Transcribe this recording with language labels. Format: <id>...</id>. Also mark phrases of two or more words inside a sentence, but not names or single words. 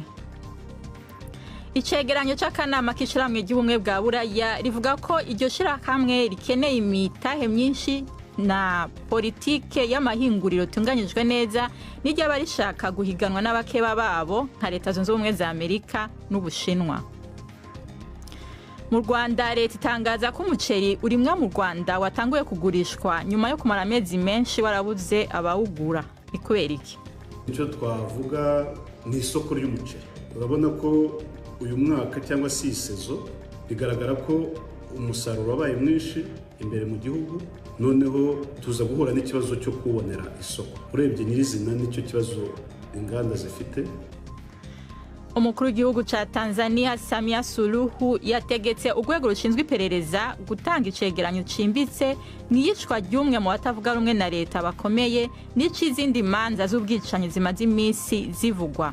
<rn>Icegeranyo c'akanama k'ishiramwe ry'ubumwe bwa Buraya rivuga ko iryo shirahamwe rikeneye imitahe myinshi na politike y'amahinguriro tunganyijwe neza n'iryo barishaka guhiganwa n'abakeba babo nka Leta Zunze Ubumwe za Amerika n'Ubushinwa.</rn> <rw>Mu Rwanda leta itangaza ko umuceri urimwa mu Rwanda watanguye kugurishwa nyuma yo kumara amezi menshi warabuze abawugura. Ikubera iki? Icyo twavuga ni isoko ry'umuceri. Urabona ko uyu mwaka cyangwa se isezo bigaragara ko umusaruro wabaye mwinshi imbere mu gihugu, noneho tuza guhura n'ikibazo cyo kubonera isoko. Urebye nyirizina nicyo kibazo inganda zifite.</rw> <rn>Umukuru w'igihugu ca Tanzania Samia Suluhu yategetse urwego rushinzwe iperereza gutanga icegeranyo cimbitse n'iyicwa ry'umwe mu batavuga rumwe na leta bakomeye n'icizindi manza z'ubwicanyi zimaze imisi zivugwa.</rn>